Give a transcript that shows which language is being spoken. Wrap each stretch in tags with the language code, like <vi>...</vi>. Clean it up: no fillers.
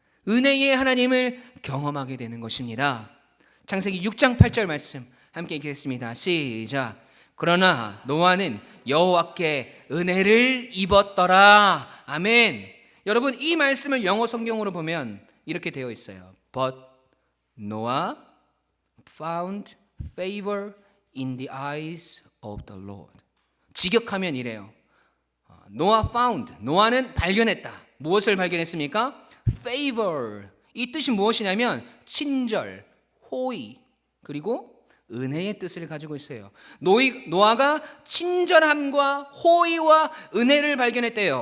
<ko>은혜의 하나님을 경험하게 되는 것입니다. 창세기 6장 8절 말씀 함께 읽겠습니다. 시작. 그러나 노아는 여호와께 은혜를 입었더라. 아멘. 여러분, 이 말씀을 영어 성경으로 보면 이렇게 되어 있어요.</ko> <en>But Noah found favor in the eyes of the Lord.</en> <ko>직역하면 이래요.</ko> <en>Noah found,</en> <ko>노아는 발견했다. 무엇을 발견했습니까? favor. 이 뜻이 무엇이냐면 친절, 호의, 그리고 은혜의 뜻을 가지고 있어요. 노아가 친절함과 호의와 은혜를 발견했대요.</ko>